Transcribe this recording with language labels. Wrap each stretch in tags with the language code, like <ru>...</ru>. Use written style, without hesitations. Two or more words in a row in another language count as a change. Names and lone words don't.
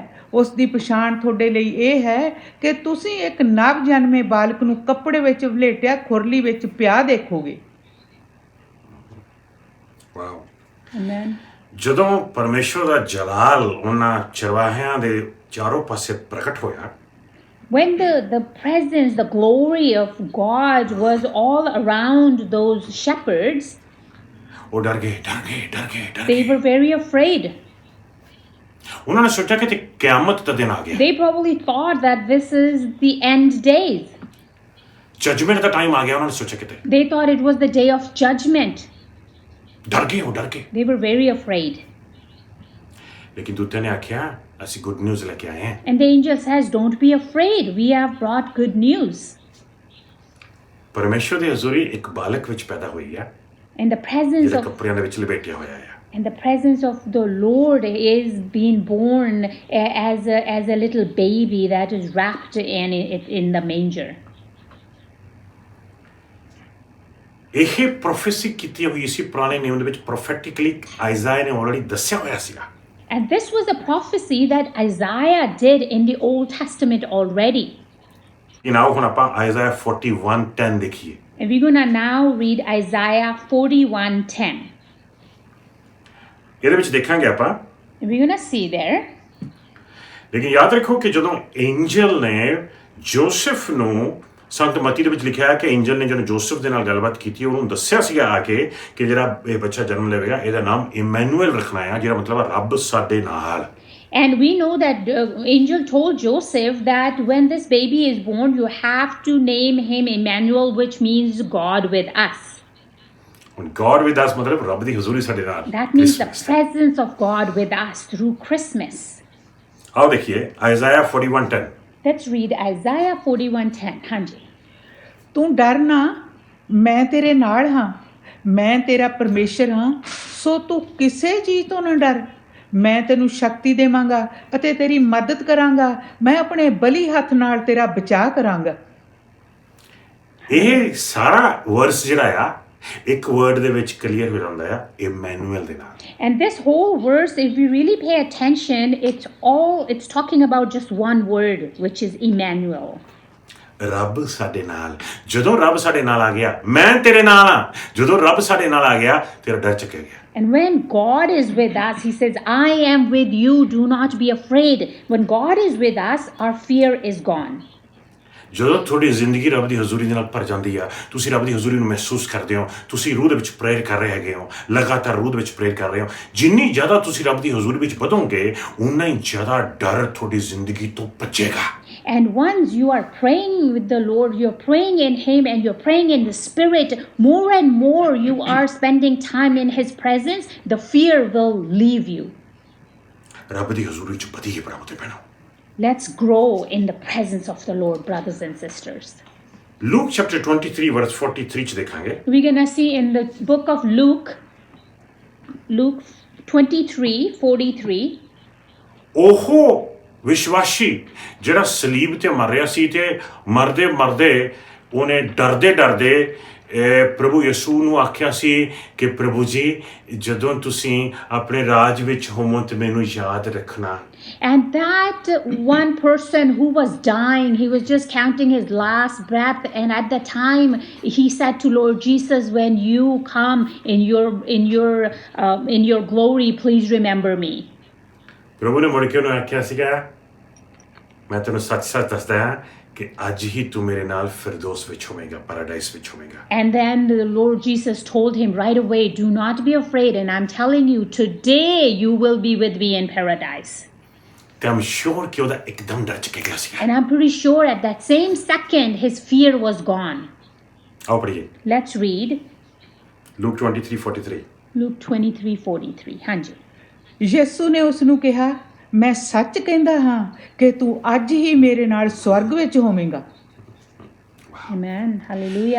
<pa>ਉਸ ਦੀ ਪਛਾਣ ਤੁਹਾਡੇ ਲਈ ਇਹ ਹੈ ਕਿ ਤੁਸੀਂ ਇੱਕ ਨਵ ਜਨਮੇ ਬਾਲਕ ਨੂੰ ਕੱਪੜੇ ਵਿੱਚ ਵਲੇਟਿਆ ਖੁਰਲੀ ਵਿੱਚ ਪਿਆ ਦੇਖੋਗੇ।</pa> <en>ਵਾਓ। Amen.</en> <pa>ਜਦੋਂ ਪਰਮੇਸ਼ਰ ਦਾ ਜਲਾਲ ਉਹਨਾਂ ਚਰਵਾਹਿਆਂ ਦੇ ਚਾਰੋਂ ਪਾਸੇ ਪ੍ਰਗਟ ਹੋਇਆ,</pa> <en>When the presence, the glory of God was all around those shepherds,</en> <pa>ਉਹ ਡਰ ਗਏ ਡਰ ਗਏ ਡਰ ਗਏ ਡਰ</pa> <en>they</en> <pa>ਗਏ।</pa> <en>were very afraid.</en> <pa>ਉਹਨਾਂ ਨੇ ਸੋਚਿਆ ਕਿ ਤੇ ਕਿਆਮਤ ਦਾ ਦਿਨ ਆ ਗਿਆ,</pa> <en>They probably thought that this is the end days.</en> <pa>ਜਜਮੈਂਟ ਦਾ ਟਾਈਮ ਆ ਗਿਆ। ਉਹਨਾਂ ਨੇ ਸੋਚਿਆ ਕਿਤੇ</pa> <en>They thought it was the day of judgment.</en> <pa>ਡਰ ਗਏ, ਉਹ ਡਰ ਗਏ।</pa> <en>They were very afraid.</en> <pa>ਲੇਕਿਨ ਦੂਤਿਆਂ ਨੇ ਆਖਿਆ ਅਸੀਂ</pa> <en>good news</en> <pa>ਲੈ ਕੇ ਆਏ ਹਾਂ।</pa> <en>And the angel says, don't be afraid. We have brought good news.</en> <pa>ਪਰਮੇਸ਼ਰ ਦੀ ਹਜ਼ੂਰੀ ਇੱਕ ਬਾਲਕ ਵਿੱਚ ਪੈਦਾ ਹੋਈ ਹੈ</pa> <en>And the presence</en> <pa>ਜਿਹੜਾ</pa> <en>of</en> <pa>ਕੱਪੜਿਆਂ ਦੇ ਵਿੱਚ ਲਪੇਟਿਆ ਹੋਇਆ ਹੈ।</pa> <en>And the presence of the Lord is being born as a little baby that is wrapped in the manger.</en> <pa>ਇਹ ਪ੍ਰੋਫੈਸੀ ਕੀਤੀ ਹੋਈ ਸੀ ਪੁਰਾਣੇ ਨਿਯਮ ਦੇ ਵਿੱਚ, ਪ੍ਰੋਫੈਟਿਕਲੀ ਆਇਜ਼ਾਇਆ ਨੇ ਆਲਰੇਡੀ ਦੱਸਿਆ ਹੋਇਆ ਸੀਗਾ।</pa> <en>And this was a prophecy that Isaiah did in the Old Testament already.</en> <pa>ਆਓ ਹੁਣ ਆਪਾਂ ਆਇਜ਼ਾਇਆ 41:10 ਦੇਖੀਏ।</pa> <en>And we're going to now read Isaiah 41:10.</en> <pa>ਇਹਦੇ ਵਿੱਚ ਦੇਖਾਂਗੇ ਆਪਾਂ।</pa> <en>And we're going to see there.</en> <pa>ਲੇਕਿਨ ਯਾਦ ਰੱਖੋ ਕਿ ਜਦੋਂ ਐਂਜਲ ਨੇ ਜੋਸਫ ਨੂੰ, ਸੰਤ ਮਤੀ ਦੇ ਵਿੱਚ ਲਿਖਿਆ ਹੈ ਕਿ ਐਂਜਲ ਨੇ ਜਦੋਂ ਜੋਸਫ ਦੇ ਨਾਲ ਗੱਲਬਾਤ ਕੀਤੀ, ਉਹਨੂੰ ਦੱਸਿਆ ਸੀਗਾ ਆ ਕੇ ਕਿ ਜਿਹੜਾ ਇਹ ਬੱਚਾ ਜਨਮ ਲਵੇਗਾ ਇਹਦਾ ਨਾਮ ਇਮੈਨੂਅਲ ਰੱਖਣਾ ਹੈ, ਜਿਹੜਾ ਮਤਲਬ ਰੱਬ ਸਾਡੇ ਨਾਲ।</pa> <en>And we know that angel told Joseph that when this baby is born, you have to name him Emmanuel, which means God with us.</en> <pa>ਹੁਣ</pa> <en>God with us</en> <pa>ਮਤਲਬ ਰੱਬ ਦੀ ਹਜ਼ੂਰੀ ਸਾਡੇ ਨਾਲ।</pa> <en>That means the presence of God with us through Christmas.</en> <pa>ਆਓ ਦੇਖੀਏ ਆਇਜ਼ਾਇਆ 41:10।</pa> <en>Let's read Isaiah 41:10.</en> <pa>ਹਾਂਜੀ। ਤੂੰ ਡਰ ਨਾ, ਮੈਂ ਤੇਰੇ ਨਾਲ ਹਾਂ, ਮੈਂ ਤੇਰਾ ਪਰਮੇਸ਼ਰ ਹਾਂ, ਸੋ ਤੂੰ ਕਿਸੇ ਚੀਜ਼ ਤੋਂ ਨਾ ਡਰ। ਮੈਂ ਤੈਨੂੰ ਸ਼ਕਤੀ ਦੇਵਾਂਗਾ ਅਤੇ ਤੇਰੀ ਮਦਦ ਕਰਾਂਗਾ, ਮੈਂ ਆਪਣੇ ਬਲੀ ਹੱਥ ਨਾਲ ਤੇਰਾ ਬਚਾਅ ਕਰਾਂਗਾ। ਇਹ ਸਾਰਾ ਵਰਸ ਜਿਹੜਾ ਆ ਇੱਕ ਵਰਡ ਦੇ ਵਿੱਚ ਕਲੀਅਰ ਹੋ ਜਾਂਦਾ ਆ, ਇਮੈਨੂਅਲ ਦੇ ਨਾਲ।</pa> <en>And this whole verse, if we really pay attention, it's talking about just one word, which is Emmanuel.</en> <pa>ਰੱਬ ਸਾਡੇ ਨਾਲ। ਜਦੋਂ ਰੱਬ ਸਾਡੇ ਨਾਲ ਆ ਗਿਆ, ਮੈਂ ਤੇਰੇ ਨਾਲ ਆ। ਜਦੋਂ ਰੱਬ ਸਾਡੇ ਨਾਲ ਆ ਗਿਆ, ਤੇਰਾ ਡਰ ਚੱਕਿਆ ਗਿਆ।</pa> <en>And when God is with us, he says, I am with you, do not be afraid. When God is with us, our fear is gone.</en> <pa>ਜਦੋਂ ਤੁਹਾਡੀ ਜ਼ਿੰਦਗੀ ਰੱਬ ਦੀ ਹਜ਼ੂਰੀ ਦੇ ਨਾਲ ਭਰ ਜਾਂਦੀ ਆ, ਤੁਸੀਂ ਰੱਬ ਦੀ ਹਜ਼ੂਰੀ ਨੂੰ ਮਹਿਸੂਸ ਕਰਦੇ ਹੋ, ਤੁਸੀਂ ਰੂਹ ਦੇ ਵਿੱਚ ਪ੍ਰੇਅਰ ਕਰ ਰਹੇ ਹੈਗੇ ਹੋ, ਲਗਾਤਾਰ ਰੂਹ ਦੇ ਵਿੱਚ ਪ੍ਰੇਅਰ ਕਰ ਰਹੇ ਹੋ। ਜਿੰਨੀ ਜ਼ਿਆਦਾ ਤੁਸੀਂ ਰੱਬ ਦੀ ਹਜ਼ੂਰੀ ਵਿੱਚ ਵਧੋਗੇ, ਉਨਾ ਹੀ ਜ਼ਿਆਦਾ ਡਰ ਤੁਹਾਡੀ ਜ਼ਿੰਦਗੀ ਤੋਂ ਭੱਜੇਗਾ।</pa> <en>And once you are praying with the Lord, you're praying in him and you're praying in the Spirit, more and more you are spending time in his presence, the fear will leave you.</en> <pa>ਰੱਬ ਦੀ ਹਜ਼ੂਰੀ ਵਿੱਚ ਵਧੀਏ ਭਰਾਵੋ ਤੇ ਭੈਣੋ।</pa> <en>Let's grow in the presence of the Lord, brothers and sisters.</en> <pa>Luke chapter 23 verse 43 ਚ ਦੇਖਾਂਗੇ।</pa> <en>We're going to see in the book of Luke 23:43.</en> <pa>ਉਹ ਵਿਸ਼ਵਾਸੀ ਜਿਹੜਾ ਸਲੀਬ ਤੇ ਮਰ ਰਿਹਾ ਸੀ ਤੇ ਮਰਦੇ ਮਰਦੇ ਉਹਨੇ ਡਰਦੇ ਡਰਦੇ ਪ੍ਰਭੂ ਯਿਸੂ ਨੂੰ ਆਖਿਆ ਸੀ ਕਿ ਪ੍ਰਭੂ ਜੀ ਜਦੋਂ ਤੁਸੀਂ ਆਪਣੇ ਰਾਜ ਵਿੱਚ ਹੋਵੋ ਤੇ ਮੈਨੂੰ ਯਾਦ ਰੱਖਣਾ।</pa> <en>And that one person who was dying, he was just counting his last breath, and at the time he said to Lord Jesus, when you come in your glory, please remember me.</en> <pa>ਪ੍ਰਭੂ ਨੇ ਮੁੜ ਕੇ ਉਹਨੂੰ ਆਖਿਆ ਸੀਗਾ, ਮੈਂ ਤੈਨੂੰ ਸੱਚ ਸੱਚ ਦੱਸਦਾ ਹਾਂ ਕਿ ਅੱਜ ਹੀ ਤੂੰ ਮੇਰੇ ਨਾਲ ਫਿਰਦੌਸ ਵਿੱਚ ਹੋਵੇਂਗਾ, ਪੈਰਾਡਾਈਸ ਵਿੱਚ ਹੋਵੇਂਗਾ।</pa> <en>And then the Lord Jesus told him right away, do not be afraid, and I'm telling you, today you will be with me in paradise.</en> <pa>ਤੇ</pa> <en>I'm sure</en> <pa>ਕਿ ਉਹਦਾ ਇੱਕਦਮ ਡਰ ਚੁੱਕਿਆ ਗਿਆ ਸੀਗਾ।</pa> <en>And I'm pretty sure at that same second his fear was gone.</en> <pa>ਆਓ ਪੜ੍ਹੀਏ।</pa> <en>Let's read</en> <pa>Luke 23:43।</pa> <en>Luke 23:43.</en> <pa>ਹਾਂਜੀ। ਯਿਸੂ ਨੇ ਉਸ ਨੂੰ ਕਿਹਾ, ਮੈਂ ਸੱਚ ਕਹਿੰਦਾ ਹਾਂ ਕਿ ਤੂੰ ਅੱਜ ਹੀ ਮੇਰੇ ਨਾਲ ਸਵਰਗ ਵਿੱਚ ਹੋਵੇਂਗਾ।</pa> <en>Amen. Hallelujah.</en>